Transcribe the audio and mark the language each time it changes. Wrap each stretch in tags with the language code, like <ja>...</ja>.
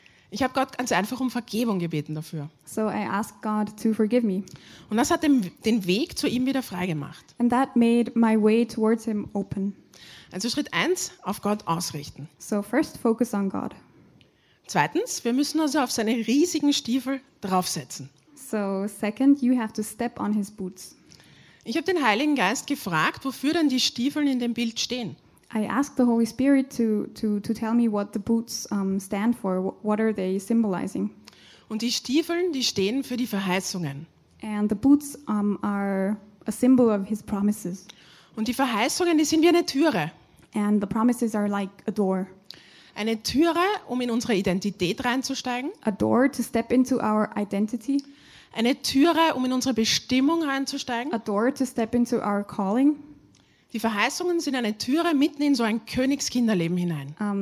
<de>Ich habe Gott ganz einfach um Vergebung gebeten dafür.</de> <en>So I asked God to forgive me.</en> <de>Und das hat den Weg zu ihm wieder freigemacht.</de> <en>And that made my way towards him open.</en> <de>Also Schritt 1, auf Gott ausrichten.</de> <en>So first focus on God.</en> <de>Zweitens, wir müssen also auf seine riesigen Stiefel draufsetzen.</de> <en>So second, you have to step on his boots.</en> <de>Ich habe den Heiligen Geist gefragt, wofür denn die Stiefel in dem Bild stehen.</de> <en>I asked the Holy Spirit to tell me what the boots stand for. What are they symbolizing?</en> <de>Und die Stiefel, die stehen für die Verheißungen.</de> <en>And the boots are a symbol of his promises.</en> <de>Und die Verheißungen, die sind wie eine Türe.</de> <en>And the promises are like a door.</en> <de>Eine Türe, um in unsere Identität reinzusteigen.</de> <en>A door to step into our identity.</en> <de>Eine Türe, um in unsere Bestimmung reinzusteigen.</de> <en>A door to step into our calling.</en> <de>Die Verheißungen sind eine Türe mitten in so ein Königskinderleben hinein.</de>